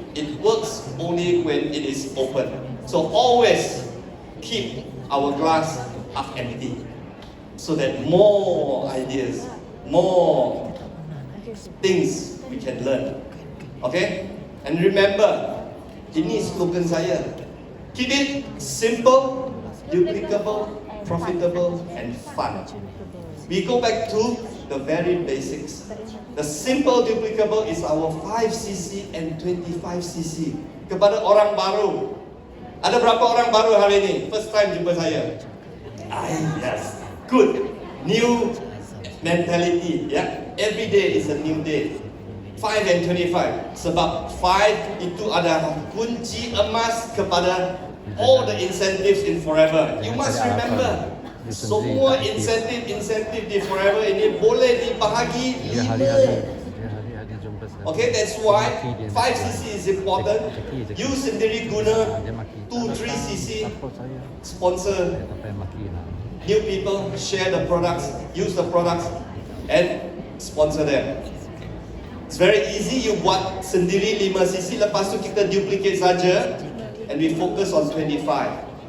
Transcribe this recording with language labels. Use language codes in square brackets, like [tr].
[en] It works only when it is open. So always keep our glass half empty, so that more ideas, more things we can learn. Okay? And remember, ini slogan saya. Keep it simple, duplicable, profitable, and fun. We go back to the very basics. The simple duplicable is our 5cc and 25cc. [ms] Kepada orang baru, ada berapa orang baru hari ini? [en] First time jumpa saya. Yes, good. New mentality, Every day is a new day. [ms] 5 and 25. Sebab 5 itu adalah kunci emas kepada all the incentives in forever. You must remember, semua insentif di forever ini boleh dibahagi 5. [en] Okay, that's why 5cc is important. You sendiri guna 2-3cc, sponsor new people, share the products, use the products, and sponsor them. It's very easy. You buat sendiri 5cc, lepas tu kita duplicate saja, and we focus on 25.